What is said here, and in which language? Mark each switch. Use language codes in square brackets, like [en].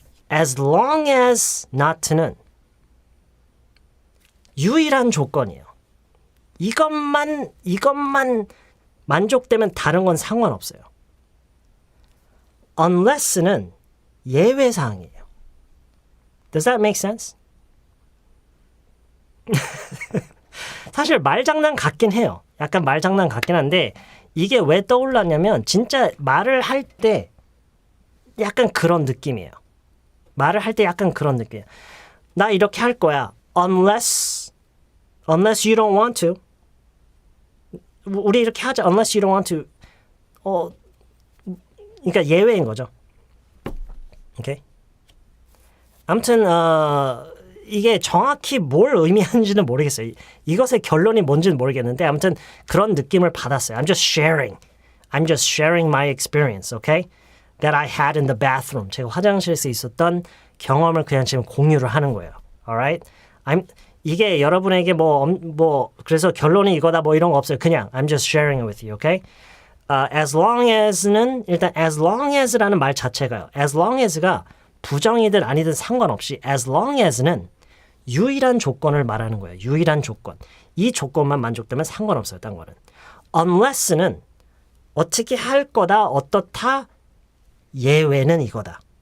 [ko] As long as not는 유일한 조건이에요. 이것만 만족되면 다른 건 상관없어요. Unless는 예외 사항이에요. [en] Does that make sense? [ko] 사실 말장난 같긴 해요. 약간 말장난 같긴 한데 이게 왜 떠올랐냐면 진짜 말을 할 때 약간 그런 느낌이에요. 말을 할 때 약간 그런 느낌이에요. 나 이렇게 할 거야. [en] Unless you don't want to. [ko] 우리 이렇게 하자. [en] Unless you don't want to. [ko] 그러니까 예외인 거죠. 오케이. 아무튼 이게 정확히 뭘 의미하는지는 모르겠어요. 이것의 결론이 뭔지는 모르겠는데 아무튼 그런 느낌을 받았어요. [en] I'm just sharing my experience, okay? That I had in the bathroom. [ko] 제가 화장실에서 있었던 경험을 그냥 지금 공유를 하는 거예요. [en] Alright? [ko] 이게 여러분에게 그래서 결론이 이거다 이런 거 없어요. 그냥 [en] I'm just sharing it with you, okay? As long as는 일단 as long as라는 [ko] 말 자체가요. As long as가 부정이든 아니든 상관없이 as long as는 유일한 조건을 말하는 거예요. 유일한 조건. 이 조건만 만족되면 상관없어요. 딴 거는. Unless는 어떻게 할 거다, 어떻다, 예외는 이거다.